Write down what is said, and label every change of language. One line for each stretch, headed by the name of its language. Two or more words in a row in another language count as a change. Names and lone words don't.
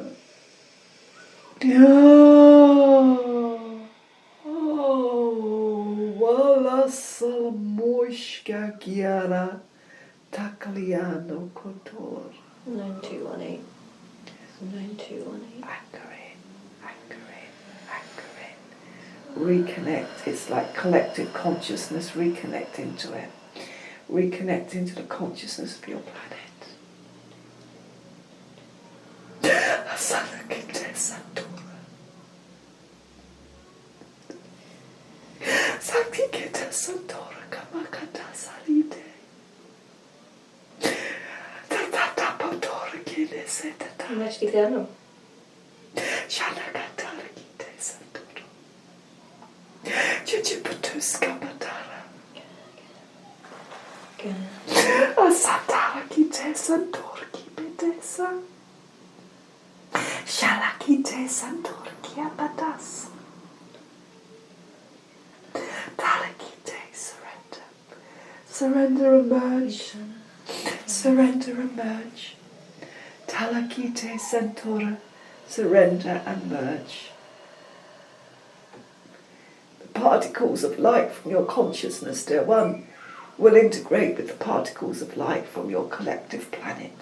English: Wala salamushka kiara takliano kotor. 9218. 9218. Accurate. Reconnect. It's like collective consciousness. Reconnect into it. Reconnect into the consciousness of your planet. Sanakite Santura. Sakikita Santora Kamakata Salite. Tatata Potora Kineseta. Mexicano. Shanakatara Kite Santoro. Chichiputuska Matara. Asatara Kite Santor Kipetesa. Shalakite Santor Kiapatas. Talakite, surrender. Surrender, emerge. Surrender, emerge. Talakite, Centaura. Surrender and merge. The particles of light from your consciousness, dear one, will integrate with the particles of light from your collective planet.